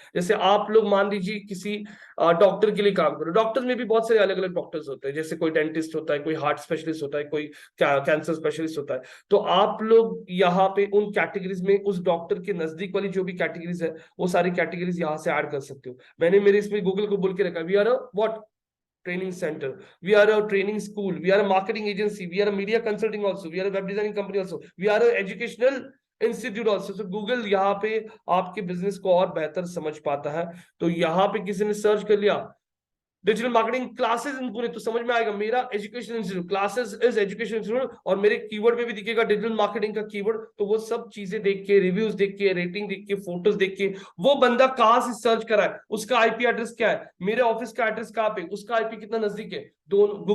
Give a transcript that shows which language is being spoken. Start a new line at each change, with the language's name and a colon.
Hindi: जैसे आप लोग मान लीजिए किसी डॉक्टर के लिए काम करो, डॉक्टर्स में भी बहुत सारे अलग अलग डॉक्टर्स होते हैं, जैसे कोई डेंटिस्ट होता है, कोई हार्ट स्पेशलिस्ट होता है, कोई कैंसर स्पेशलिस्ट होता है। तो आप लोग यहाँ पे उन कैटेगरीज में उस डॉक्टर के नजदीक वाली जो भी कैटेगरीज है वो सारी कैटेगरीज यहाँ से ऐड कर सकते हो। मैंने मेरे इसमें गूगल को बोल के रखा,
English: We are what, training center, we are a training school, we are a marketing agency, we are a media consulting also, we are a web designing company also, we are a educational institute also।
Hindi: so Google यहाँ पे आपके business को और बेहतर समझ पाता है। तो यहाँ पे किसी ने सर्च कर लिया digital marketing classes in Pune, तो समझ में आएगा मेरा education institute, classes is education institute, और मेरे कीवर्ड में भी दिखेगा डिजिटल मार्केटिंग का कीवर्ड। तो वो सब चीजें देख के, रिव्यूज देख के, रेटिंग देख के, फोटोज देख के, वो बंदा कहाँ से सर्च करा है, उसका आईपी एड्रेस क्या है, मेरे ऑफिस का एड्रेस कहाँ पे, उसका आईपी कितना नजदीक है, दोनों।